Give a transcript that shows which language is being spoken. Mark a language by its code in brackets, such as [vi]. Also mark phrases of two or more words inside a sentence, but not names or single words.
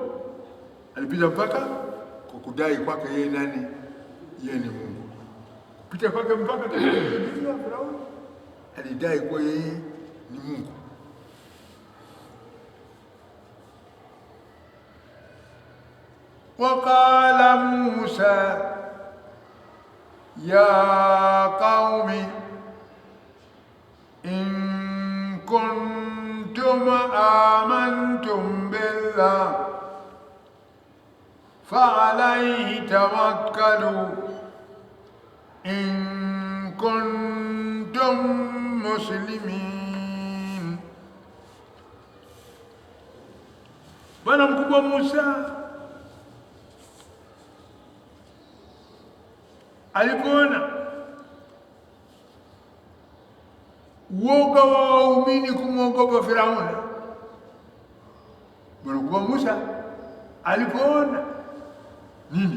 [sw] Alipita mpaka kwa kudai kwake yeye nani? Yeye ni Mungu. Kupita kwake mpaka katika dunia, Firauni alidai kwa yeye ni Mungu. [ar] وقال موسى يا قوم إن كنتم آمنتم بالله فعليه توكلوا إن كنتم مسلمين. [sw] Bwana mkubwa Musa alipoona uoga wa waumini kumwogopa Firauni, Bwana mkubwa Musa alipoona nini?